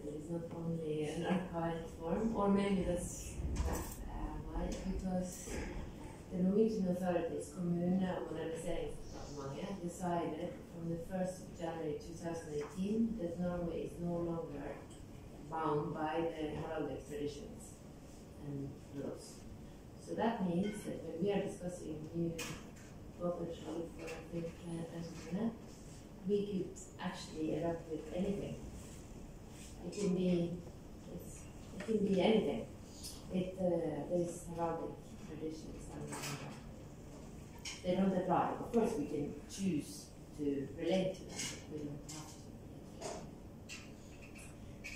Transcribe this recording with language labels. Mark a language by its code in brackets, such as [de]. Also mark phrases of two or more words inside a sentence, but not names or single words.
[en] It is not only an archived form, or maybe that's why, because the Norwegian authorities, Kommune- og Moderniseringsdepartementet, decided from the 1st of January 2018 that Norway is no longer bound by the heraldic traditions and laws. So that means that when we are discussing new [no] våpenskjold for Offentlige, [en] we could actually erupt with anything. It can be anything. There's heraldic traditions and they don't apply. Of course, we can choose to relate to them, but we don't have to.